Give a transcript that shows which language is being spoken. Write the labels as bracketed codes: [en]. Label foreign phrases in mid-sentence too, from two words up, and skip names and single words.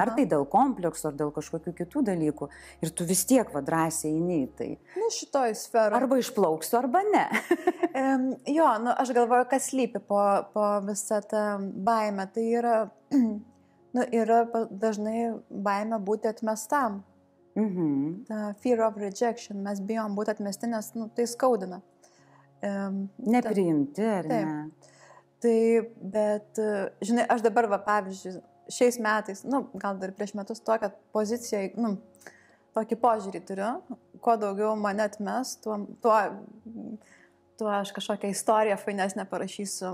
[lt] Ar tai dėl komplekso, ar dėl kažkokių kitų dalykų. Ir tu vis tiek drąsiai eini į tai. Nu, šitoj sferoje. Arba išplauksiu, arba ne. Jo, nu, aš galvoju, kas slypi po visą tą baimę. Tai yra, yra dažnai baimė būti atmestam. [en] Fear of rejection. [lt] Mes bijom būti atmesti, nes tai skaudina. Nepriimti, ar ne? Tai, bet, žinai, aš dabar, pavyzdžiui, šiais metais, gal dar prieš metus tokią poziciją, tokį požiūrį turiu, kuo daugiau mane atmes, tuo aš kažkokią istoriją fainesnę parašysiu.